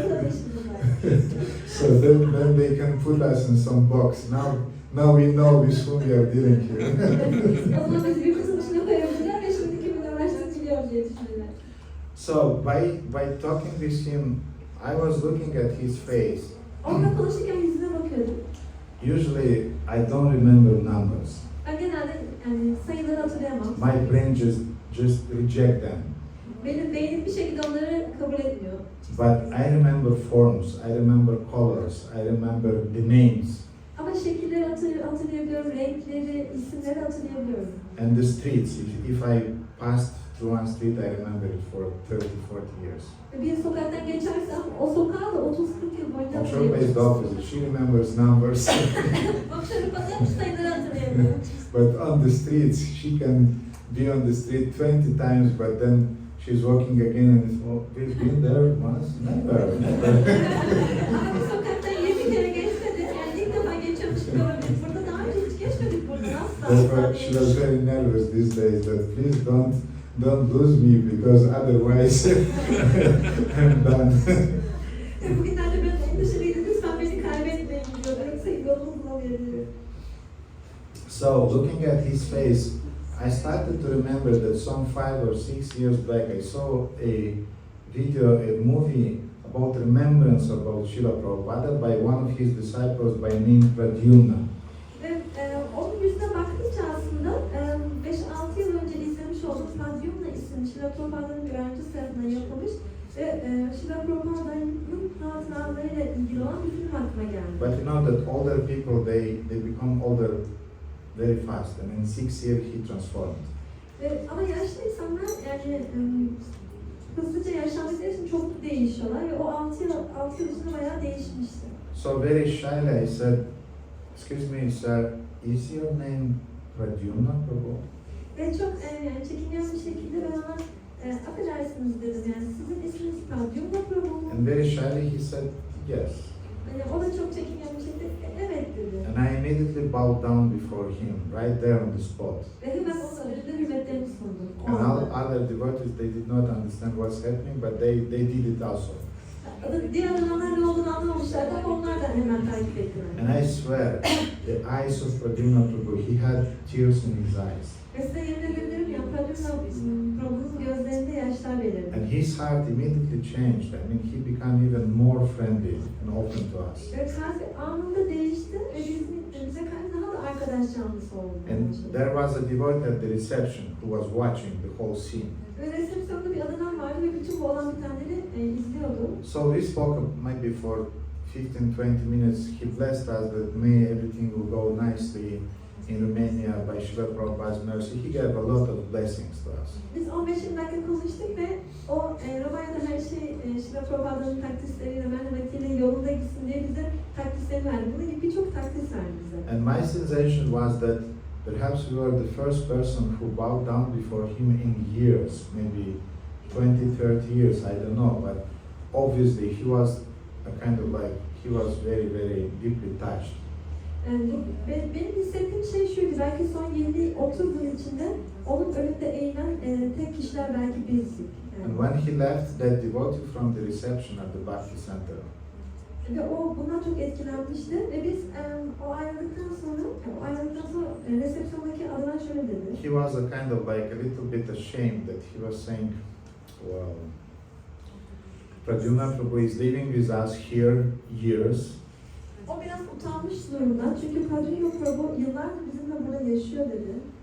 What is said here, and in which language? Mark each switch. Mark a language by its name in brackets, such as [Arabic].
[English] So then they can put us in some box. Now we know with whom we are dealing here. [Turkish] O zaman biz bir kısım dışına koyabilirler ve şimdi kimin uğraştığını biliyorum diye düşünürler. [English] So by talking with him, I was looking at his face. [Turkish] Onunla konuşurken yüzüne bakıyordum. [English] Usually I don't remember numbers. [Turkish] Ben genelde yani sayıları hatırlayamam. [English] My brain just reject them. [Turkish] Benim beynim bir şekilde onları kabul etmiyor. [English] But I remember forms, I remember colors, I remember the names. [Turkish] Ama şekilleri hatırlayabiliyorum, renkleri, isimleri hatırlayabiliyorum. [English] And the streets. If I passed through one street, I remember it for 30-40 years. [Turkish] Bir sokaktan geçersem o sokağı da 30-40 yıl boyunca [English] Akşarpa is the opposite. She remembers numbers. [Turkish] Akşarpa da sayıları hatırlayamıyor. [English] But on the streets, she can be on the street 20 times, but then she's walking again and it's, oh, we've been there once? Never. [Turkish] Ama bir sokaktan 20 kere geçmedi. Yani ilk defa geçiyormuş gibi olabilir. Burada daha önce hiç geçmedik burada asla. [English] Therefore, she was very nervous these days that please don't lose me because otherwise I'm done. [Turkish] Bugünlerde biraz endişeliydi. Lütfen beni kaybetmeyin diyor. Yoksa yolunu bulamayabilirim. [English] So, looking at his face, I started to remember that some 5 or 6 years back I saw a video, a movie about remembrance about Srila Prabhupada by one of his disciples by name Pradyumna. [Turkish] Ve onun yüzüne baktıkça aslında 5-6 yıl önce izlemiş olduğum Pradyumna isimli Srila Prabhupa'nın bir öğrencisi tarafından yapılmış ve Srila Prabhupa'nın hatıralarıyla ilgili olan bir film aklıma geldi. [English] But you know that older people, they become older very fast, and in 6 years he transformed. [Turkish] Ama yaşlı insanlar yani hızlıca yaşlandıkları için çok değişiyorlar ve o 6 yıl içinde bayağı değişmişti. [English] So very shyly I said, "Excuse me, sir, is your name Pradyumna Prabhu?" [Turkish] Ve çok yani çekingen bir şekilde ben ona affedersiniz dedim yani sizin isminiz Pradyumna Prabhu mu? [English] And very shyly he said, "Yes." [Turkish] Yani o da çok çekingen bir şekilde evet dedi. [English] And I immediately bowed down before him, right there on the spot. [Turkish] Ve hemen onun önünde hürmetlerimi sundum. [English] And all other devotees, they did not understand what's happening, but they did it also. [Turkish] Diğer adamlar ne olduğunu anlamamışlardı ama onlar da hemen takip ettiler. [English] And I swear, the eyes of Pradyumna Prabhu, he had tears in his eyes. [Turkish] Ve size yemin edebilirim ya Pradyumna Prabhu'nun gözlerinde yaşlar belirdi. [English] And his heart immediately changed. I mean, he became even more friendly and open to us. [Turkish] Ve kalbi anında değişti ve bize karşı daha da arkadaş canlısı oldu. [English] And there was a devotee at the reception who was watching the whole scene. [Turkish] Ve resepsiyonda bir adam vardı ve bütün bu olan bitenleri izliyordu. [English] So we spoke maybe for 15-20 minutes. He blessed us that may everything will go nicely. in Romania by Srila Prabhupada's mercy, he gave a lot of blessings to us. [Turkish] Biz 15-20 dakika konuştuk ve o Romanya'da her şey Şila Prabhupa'nın takdisleriyle, merhametiyle yolunda gitsin diye bize takdisleri verdi. Bunun gibi birçok takdis verdi bize. [English] And my sensation was that perhaps we were the first person who bowed down before him in years, maybe 20, 30 years, I don't know, but obviously he was a kind of like, he was very, very deeply touched. [Turkish] Benim hissettiğim şey şuydu, belki son 20-30 yıl içinde onun önünde eğilen tek kişiler belki bizdik. [English] And when he left, that devotee from the reception at the Bhakti Center, [Turkish] Ve o bundan çok etkilenmişti ve biz o ayrıldıktan sonra resepsiyondaki adına şöyle dedi. [English] he was a kind of like a little bit ashamed that he was saying, well, Pradyumna Prabhu is living with us here years, [Turkish] O biraz utanmış durumda çünkü Pradyumna Prabhu yıllardır bizimle burada yaşıyor dedi.